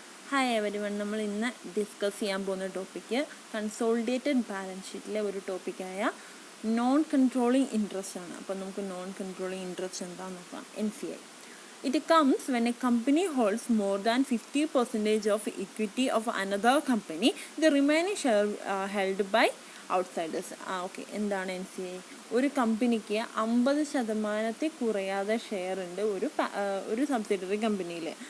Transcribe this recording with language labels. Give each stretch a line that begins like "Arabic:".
Malayalam: Hi everyone, നമ്മൾ ഇന്ന് discuss ചെയ്യാൻ പോകുന്ന ടോപ്പിക്ക് കൺസോളിഡേറ്റഡ് ബാലൻസ് ഷീറ്റിലെ ഒരു ടോപ്പിക്കായ നോൺ കൺട്രോളിങ് ഇൻട്രസ്റ്റ് ആണ്. അപ്പോൾ നമുക്ക് നോൺ കൺട്രോളിങ് ഇൻട്രസ്റ്റ് എന്താണെന്ന് നോക്കാം.
English: NCI. It comes when a company holds more than 50% of equity of another company, the remaining share held by outsiders.
Malayalam: Okay, എന്താണ് NCI? ഒരു കമ്പനിക്ക് 50% കുറയാതെ ഷെയർ ഉണ്ട് ഒരു സബ്സിഡറി കമ്പനിയിൽ.